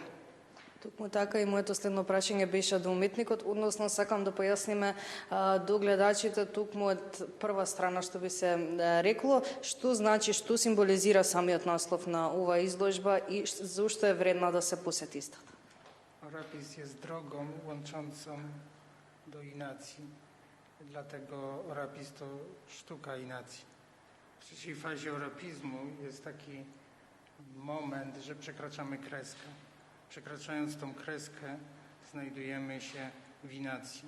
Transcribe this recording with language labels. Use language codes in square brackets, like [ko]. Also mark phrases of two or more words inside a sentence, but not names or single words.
[mk] Токму така и моето следно прашање беше до уметникот, односно сакам да појасниме до гледачите токму од прва страна што би се рекло, што значи, што символизира самиот наслов на оваа изложба i зошто е вредна да се посети истата. [pl] Orapis jest drogą łączącą do inacji, dlatego orapis to sztuka inacji. W trzeciej fazie orapizmu jest taki moment, że przekraczamy kreskę. Przekraczając tą kreskę znajdujemy się w inacji.